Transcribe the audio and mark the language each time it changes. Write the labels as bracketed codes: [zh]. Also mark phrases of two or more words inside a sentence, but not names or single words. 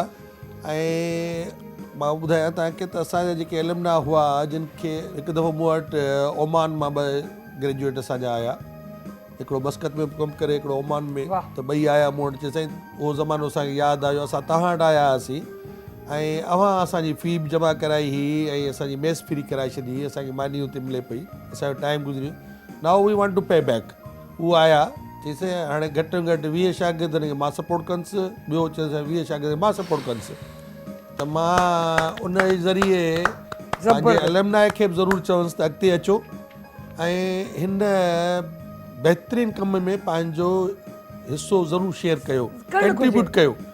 [sd] ऐं मां ॿुधायां तव्हांखे त असांजा जेके एलमना हुआ जिन खे हिकु दफ़ो मूं वटि ओमान मां 2 ग्रेजुएट असांजा आया, हिकिड़ो मस्कत में कमु करे, हिकिड़ो ओमान में, त ॿई आया मूं वटि। चई साईं उहो ज़मानो असांखे यादि आयो, असां तव्हां वटि आया हुआसीं ऐं अव्हां असांजी फ़ी बि जमा कराई हुई ऐं असांजी मेस फ्री कराए छॾी, असांखे मानी हुते मिले पई, असांजो टाइम गुज़री, [en] now we want to pay back. [sd] उहो आया, चईसीं हाणे घटि में घटि 20 शागिर्दनि खे मां सपोर्ट कंदुसि, ॿियो चईसीं 20 शागिर्द मां सपोर्ट कंदुसि। त मां उन जे ज़रिए पंहिंजे एलमनाए खे बि ज़रूरु चवंदुसि त अॻिते अचो ऐं हिन बहितरीनु कम में पंहिंजो हिसो ज़रूरु शेयर कयो, कंट्रीब्यूट कयो।